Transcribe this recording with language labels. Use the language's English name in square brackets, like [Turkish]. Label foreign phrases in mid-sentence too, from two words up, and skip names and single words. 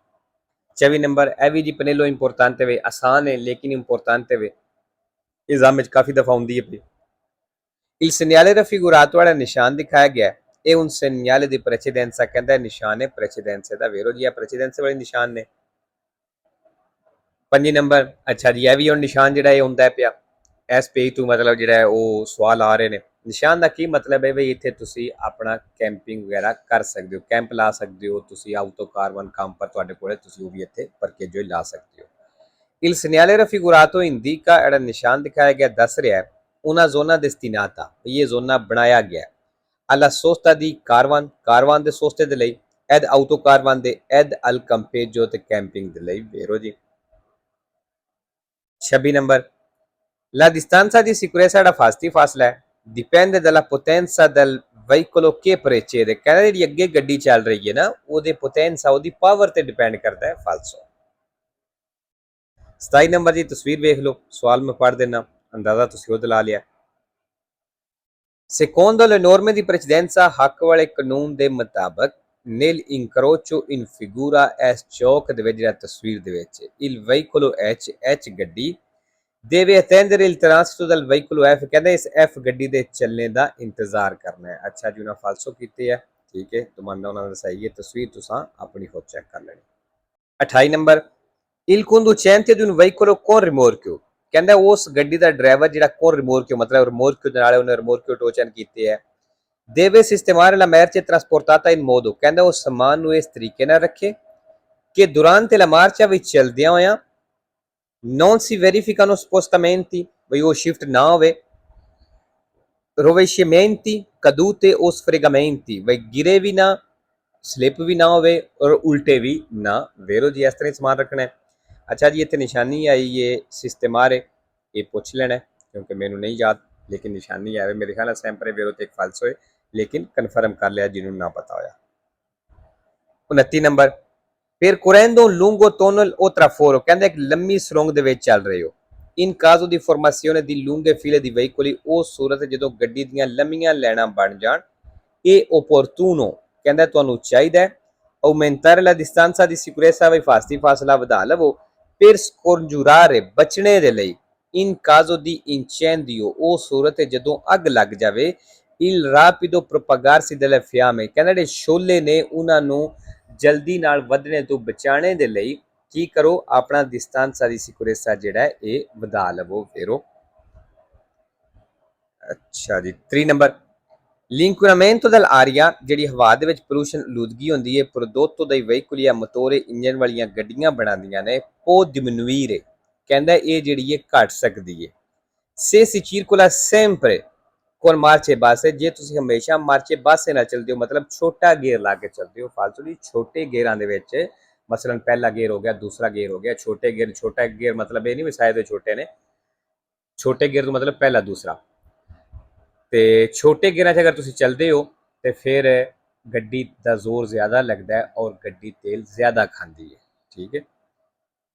[Punjabi] 24 ਨੰਬਰ ਇਹ ਵੀ ਜੀ ਪਨੇਲੋ ਇੰਪੋਰਟਾਂਤੇ ਵੇ, ਆਸਾਨ ਹੈ ਲੇਕਿਨ ਇੰਪੋਰਟਾਂਤੇ ਵੇ, एग्जाम ਵਿੱਚ ਕਾਫੀ ਦਫਾ ਆਉਂਦੀ ਹੈ। [Italian] il segnale raffigurato [Punjabi] ਵਾਲਾ ਨਿਸ਼ਾਨ ਦਿਖਾਇਆ ਗਿਆ ਇਹ [Italian] un segnale di precedenza, [Punjabi] ਕਹਿੰਦਾ ਨਿਸ਼ਾਨ ਹੈ ਪ੍ਰੈਸੀਡੈਂਸ ਦਾ, ਵੇਰੋ ਜੀ ਇਹ ਪ੍ਰੈਸੀਡੈਂਸ ਵਾਲੇ ਨਿਸ਼ਾਨ ਨੇ। 5 ਨੰਬਰ ਅੱਛਾ ਜੀ ਇਹ ਵੀ ਹੁਣ ਨਿਸ਼ਾਨ ਜਿਹੜਾ ਇਹ ਹੁੰਦਾ ਪਿਆ ਇਸ ਪੇਜ ਤੋਂ, ਮਤਲਬ ਜਿਹੜਾ ਉਹ ਸਵਾਲ ਆ ਰਹੇ ਨੇ। ਨਿਸ਼ਾਨ ਦਾ ਕੀ ਮਤਲਬ ਹੈ ਬਈ ਇੱਥੇ ਤੁਸੀਂ ਆਪਣਾ ਕੈਂਪਿੰਗ ਵਗੈਰਾ ਕਰ ਸਕਦੇ ਹੋ, ਕੈਂਪ ਲਾ ਸਕਦੇ ਹੋ ਤੁਸੀਂ, [Italian] auto caravan [Punjabi] ਕੰਮ ਪਰ ਤੁਹਾਡੇ ਕੋਲ ਤੁਸੀਂ ਉਹ ਵੀ ਇੱਥੇ ਪਰਕੇਜੋ ਲਾ ਸਕਦੇ ਹੋ। [Italian] il segnale raffigurato indica [Punjabi] ਜਿਹੜਾ ਨਿਸ਼ਾਨ ਦਿਖਾਇਆ ਗਿਆ ਦੱਸ ਰਿਹਾ ਹੈ [Italian] una zona destinata, [Punjabi] ਇਹ ਜ਼ੋਨਾ ਬਣਾਇਆ ਗਿਆ [Italian] alla sosta di caravan, [Punjabi] ਕਾਰਵਾਨ ਦੇ ਸੋਸਤੇ ਦੇ ਲਈ, [Italian] ed auto caravan [Punjabi] ਦੇ, [Italian] ed al campeggio [Punjabi] ਤੇ ਕੈਂਪਿੰਗ ਦੇ ਲਈ, ਵੇਰੋ ਜੀ। [Italian] 26 ਨੰਬਰ la distanza di sicurezza [Punjabi] ਜਿਹੜਾ ਫਾਸਤੀ ਫਾਸਲਾ ਹੈ [Italian] dipende dalla potenza del veicolo che precede, [Punjabi] ਕਹਿੰਦਾ ਜਿਹੜੀ ਅੱਗੇ ਗੱਡੀ ਚੱਲ ਰਹੀ ਹੈ ਨਾ ਉਹਦੇ ਪੋਟੈਂਸਾ ਉਹਦੀ ਪਾਵਰ ਤੇ ਡਿਪੈਂਡ ਕਰਦਾ ਹੈ ਫਾਲਸੋ। 27 ਨੰਬਰ ਦੀ ਤਸਵੀਰ ਵੇਖ ਲਓ, ਸਵਾਲ ਮੈਂ ਪੜ੍ਹ ਦੇਣਾ, ਅੰਦਾਜ਼ਾ ਤੁਸੀਂ ਉਹ ਦਿਲਾ ਲਿਆ। [Italian] secondo le norme di precedenza [Punjabi] ਹੱਕ ਵਾਲੇ ਕਾਨੂੰਨ ਦੇ ਮੁਤਾਬਕ [Italian] nel incrocio in figura [Punjabi] ਇਸ ਚੌਕ ਦੇ ਵਿੱਚ ਜਿਹੜਾ ਤਸਵੀਰ ਦੇ ਵਿੱਚ [Italian] il veicolo H [Punjabi] ਗੱਡੀ [Italian] deve attendere il transito del veicolo F, [Punjabi] ਕਹਿੰਦੇ ਇਸ F ਗੱਡੀ ਦੇ ਚੱਲਣੇ ਦਾ ਇੰਤਜ਼ਾਰ ਕਰਨਾ ਹੈ। ਅੱਛਾ ਜੀ ਉਹਨਾਂ ਫਾਲਸੋ ਕੀਤੇ ਹੈ, ਠੀਕ ਹੈ, ਤੁਮਾਂਦਾ ਉਹਨਾਂ ਦਾ ਸਹੀ ਹੈ, ਤਸਵੀਰ ਤੁਸੀਂ ਆਪਣੀ ਖੁਦ ਚੈੱਕ ਕਰ ਲੈਣੀ। 28 ਨੰਬਰ [Italian] il conducente di un veicolo con rimorchio, [Punjabi] ਕਹਿੰਦਾ ਉਸ ਗੱਡੀ ਦਾ ਡਰਾਈਵਰ ਜਿਹੜਾ [Italian] con rimorchio [Punjabi] ਮਤਲਬ ਰਿਮੋਰਕਿਓ ਦੇ ਨਾਲ ਉਹਨੇ ਰਿਮੋਰਕਿਓ ਟੋਚਨ ਕੀਤੇ ਹੈ [Italian] deve sistemare la merce trasportata in modo, [Punjabi] ਕਹਿੰਦਾ ਉਹ ਸਮਾਨ ਨੂੰ ਇਸ ਤਰੀਕੇ ਨਾਲ ਰੱਖੇ ਕਿ [Italian] durante la marcia [Punjabi] ਵਿੱਚ ਚਲਦਿਆਂ ਹੋਇਆਂ [Italian] non si verificano spostamenti, [Punjabi] ਬਈ ਉਹ ਸ਼ਿਫਟ ਨਾ ਹੋਵੇ, [Italian] rovesciamenti, cadute o sfregamenti, [Punjabi] ਬਈ ਗਿਰੇ ਵੀ ਨਾ, ਸਲਿੱਪ ਵੀ ਨਾ ਹੋਵੇ ਔਰ ਉਲਟੇ ਵੀ ਨਾ, ਵੇਰੋ ਜੀ ਇਸ ਤਰ੍ਹਾਂ ਸਮਾਨ ਰੱਖਣਾ ਹੈ। ਅੱਛਾ ਜੀ ਇੱਥੇ ਨਿਸ਼ਾਨੀ ਆਈ ਹੈ ਸਿਸਟਮਾਰੇ, ਇਹ ਪੁੱਛ ਲੈਣਾ ਕਿਉਂਕਿ ਮੈਨੂੰ ਨਹੀਂ ਯਾਦ, ਲੇਕਿਨ ਨਿਸ਼ਾਨੀ ਆਵੇ ਮੇਰੇ ਖਿਆਲ [Italian] sempre vero [Punjabi] ਤੇ ਇੱਕ ਫਾਲਸੋ ਹੈ, ਲੇਕਿਨ ਕਨਫਰਮ ਕਰ ਲਿਆ ਜਿਹਨੂੰ ਨਾ ਪਤਾ ਹੋਇਆ। [Italian] 29 ਨੰਬਰ percorrendo un lungo tunnel o traforo, [Punjabi] ਕਹਿੰਦਾ ਇੱਕ ਲੰਮੀ ਸੁਰੰਗ ਦੇ ਵਿੱਚ ਚੱਲ ਰਹੇ ਹੋ [Italian] in caso di formazione di lunghe file di veicoli, [Punjabi] ਉਹ ਸੂਰਤ ਜਦੋਂ ਗੱਡੀ ਦੀਆਂ ਲੰਮੀਆਂ ਲਾਈਨਾਂ ਬਣ ਜਾਣ, ਇਹ opportuno, ਕਹਿੰਦਾ ਤੁਹਾਨੂੰ ਚਾਹੀਦਾ ਹੈ [Italian] aumentare la distanza di sicurezza, [Punjabi] ਵੀ ਫਾਸਲਾ ਵਧਾ ਲਵੋ [Italian] per scongiurare, [Punjabi] ਬਚਣੇ ਦੇ ਲਈ [Italian] in caso di incendio, [Punjabi] ਉਹ ਸੂਰਤ ਜਦੋਂ ਅੱਗ ਲੱਗ ਜਾਵੇ [Italian] il rapido propagarsi delle fiamme, [Punjabi] ਕਹਿੰਦਾ ਜਿਹੜੇ ਸ਼ੋਲੇ ਨੇ ਉਹਨਾਂ ਨੂੰ ਜਲਦੀ ਨਾਲ ਵਧਣੇ ਤੋਂ ਬਚਾਣੇ ਦੇ ਲਈ ਕੀ ਕਰੋ ਆਪਣਾ [Italian] distanza di sicurezza [Punjabi] ਜਿਹੜਾ ਇਹ ਵਧਾ ਲਵੋ ਫੇਰੋ। ਅੱਛਾ ਜੀ 3 ਨੰਬਰ [Italian] l'inquinamento dell'aria, [Punjabi] ਜਿਹੜੀ ਹਵਾ ਦੇ ਵਿੱਚ ਪੋਲੂਸ਼ਨ ਆਲੂਦਗੀ ਹੁੰਦੀ ਹੈ [Italian] prodotto dai veicoli a motore, [Punjabi] ਇੰਜਨ ਵਾਲੀਆਂ ਗੱਡੀਆਂ ਬਣਾਉਂਦੀਆਂ ਨੇ [Italian] può diminuire, [Punjabi] ਕਹਿੰਦਾ ਇਹ ਜਿਹੜੀ ਹੈ ਘਟ ਸਕਦੀ ਹੈ [Italian] se si circola sempre con marce basse, [Punjabi] ਜੇ ਤੁਸੀਂ ਹਮੇਸ਼ਾ [Italian] marce basse [Punjabi] ਨਾਲ ਚੱਲਦੇ ਹੋ ਮਤਲਬ ਛੋਟਾ ਗੇਅਰ ਲਾ ਕੇ ਚੱਲਦੇ ਹੋ ਫਾਲਤੂ ਦੀ, ਛੋਟੇ ਗੇਅਰਾਂ ਦੇ ਵਿੱਚ ਮਸਲਨ ਪਹਿਲਾ ਗੇਅਰ ਹੋ ਗਿਆ, ਦੂਸਰਾ ਗੇਅਰ ਹੋ ਗਿਆ, ਛੋਟੇ ਗੇਅਰ, ਛੋਟਾ ਗੇਅਰ ਮਤਲਬ ਇਹ ਨਹੀਂ ਵੀ ਸ਼ਾਇਦ ਛੋਟੇ ਨੇ, ਛੋਟੇ ਗੇਅਰ ਤੋਂ ਮਤਲਬ ਪਹਿਲਾ ਦੂਸਰਾ, ਤੇ ਛੋਟੇ ਗੇਅਰਾਂ 'ਚ ਅਗਰ ਤੁਸੀਂ ਚੱਲਦੇ ਹੋ ਤੇ ਫਿਰ ਗੱਡੀ ਦਾ ਜ਼ੋਰ ਜ਼ਿਆਦਾ ਲੱਗਦਾ ਹੈ ਔਰ ਗੱਡੀ ਤੇਲ ਜ਼ਿਆਦਾ ਖਾਂਦੀ ਹੈ, ਠੀਕ ਹੈ।